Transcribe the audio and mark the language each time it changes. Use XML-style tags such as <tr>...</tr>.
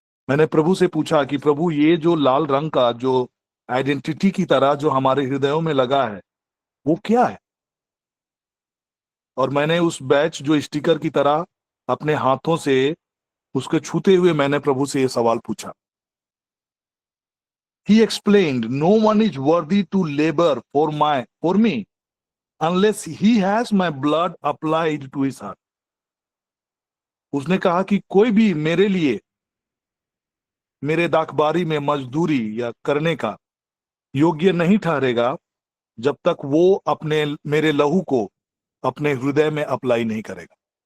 <hi>मैंने प्रभु से पूछा कि प्रभु ये जो लाल रंग का जो आइडेंटिटी की तरह जो हमारे हृदयों में लगा है वो क्या है। और मैंने उस बैच जो स्टिकर की तरह अपने हाथों से उसको छूते हुए मैंने प्रभु से ये सवाल पूछा।</hi> <en>He explained, no one is worthy to labor for me unless he has my blood applied to his heart.</en> <hi>उसने कहा कि कोई भी मेरे लिए मेरे दाखबारी में मजदूरी या करने का योग्य नहीं ठहरेगा जब तक वो अपने मेरे लहू को अपने हृदय में अप्लाई नहीं करेगा।</hi>